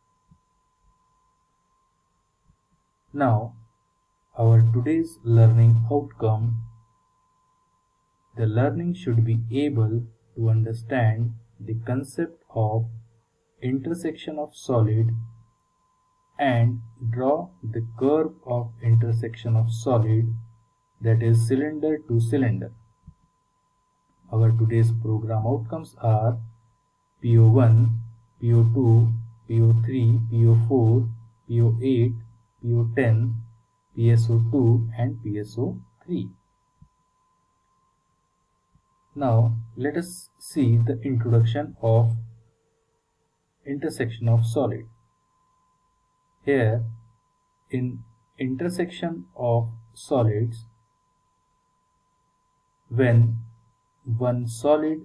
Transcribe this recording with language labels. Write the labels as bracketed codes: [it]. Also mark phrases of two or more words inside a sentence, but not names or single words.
[en] Now, our today's learning outcome, the learning should be able to understand the concept of intersection of solid and draw the curve of intersection of solid, that is cylinder to cylinder. Our today's program outcomes are PO1, PO2, PO3, PO4, PO8, PO10, PSO2 and PSO3. Now let us see the introduction of intersection of solid. Here, in intersection of solids, when one solid